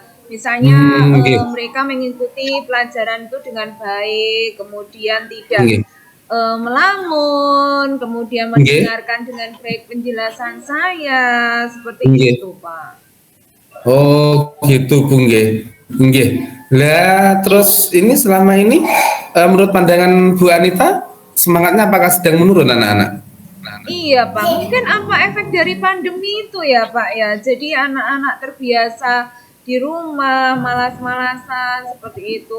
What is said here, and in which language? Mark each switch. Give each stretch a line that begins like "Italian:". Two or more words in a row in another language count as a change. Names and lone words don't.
Indonesian: Misalnya Nggih. mereka mengikuti pelajaran itu dengan baik, kemudian tidak Nggih. melamun, kemudian Nggih. mendengarkan dengan baik penjelasan saya, seperti Nggih. itu Pak. Oh gitu Bu nggih. Nggih. Lah terus ini selama ini menurut pandangan Bu Anita semangatnya apakah sedang menurun anak-anak? Iya Pak, mungkin apa efek dari pandemi itu ya Pak ya. Jadi anak-anak terbiasa di rumah, malas-malasan seperti itu.